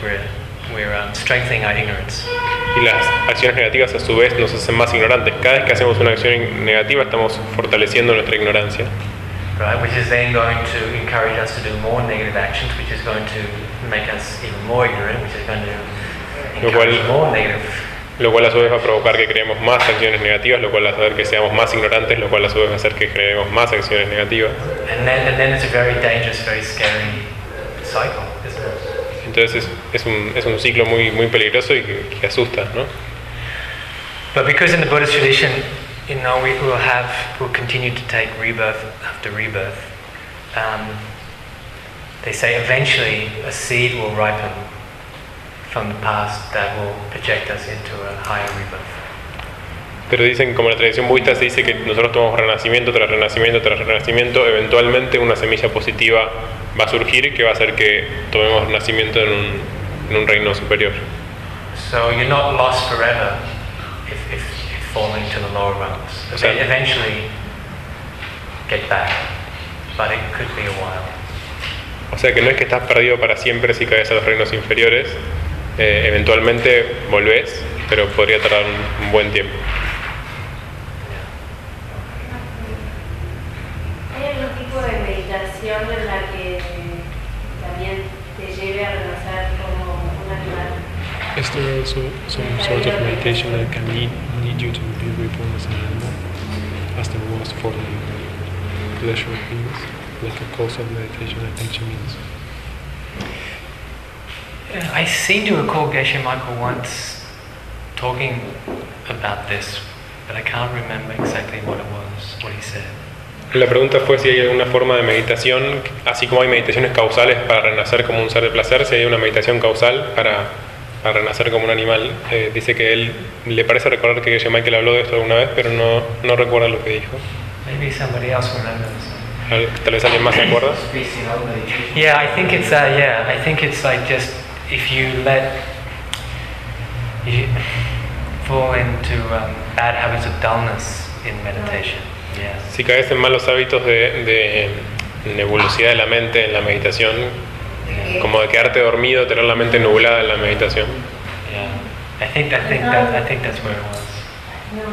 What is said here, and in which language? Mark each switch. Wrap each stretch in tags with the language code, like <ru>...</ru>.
<en>We're strengthening our ignorance.</en> <es>Y las acciones negativas a su vez nos hacen más ignorantes. Cada vez que hacemos una acción negativa, estamos fortaleciendo nuestra ignorancia.</es> <en>Right, which is then going to encourage us to do more negative actions, which is going to make us even more ignorant, which is going to encourage more negative.</en> <es>Lo cual a su vez va a provocar que creemos más acciones negativas, lo cual va a hacer que seamos más ignorantes, lo cual a su vez va a hacer que creemos más acciones negativas.</es> <en>And then it's a very dangerous, very scary cycle, isn't it?</en> <es>Entonces es un ciclo muy muy peligroso y que asusta, ¿no?</es> <en>But because in the Buddhist tradition, you know, we'll continue to take rebirth after rebirth. They say eventually a seed will ripen from the past that will project us into a higher rebirth.</en> <es>Pero dicen, como la tradición budista se dice que nosotros tomamos renacimiento tras renacimiento tras renacimiento, eventualmente una semilla positiva va a surgir que va a hacer que tomemos renacimiento en un reino superior.</es> <en>So you're not lost forever if falling to the lower realms. Eventually get back, but it could be a while.</en> <es>O sea que no es que estás perdido para siempre si caes a los reinos inferiores. Eventualmente volvés, pero podría tardar un buen tiempo. ¿Hay algún tipo de meditación en la que también te lleve a renacer como un animal?</es> <en>Is there also some sort of meditation that can lead you to be reborn as an animal, as the most fallen pleasure of beings, like a course of meditation, I think she means? I seem to recall Geshe Michael once talking about this, but I can't remember exactly what it was, what he said.</en> <es>La pregunta fue si hay alguna forma de meditación, así como hay meditaciones causales para renacer como un ser de placer, si hay una meditación causal para renacer como un animal. Dice que él le parece recordar que Geshe Michael habló de esto alguna vez, pero no recuerda lo que dijo.</es> <en>Maybe somebody else remembers.</en> <es>¿Tal vez alguien más se acuerda?</es> <en>Yeah, I think it's that. Yeah, I think it's like just if you let you fall into bad habits of dullness in meditation. Yeah.</en> <es>Si caes en malos hábitos de nebulosidad de la mente en la meditación, como de quedarte dormido, tener la mente nublada en la meditación.</es> <en>Yeah. I think that's where it was.</en>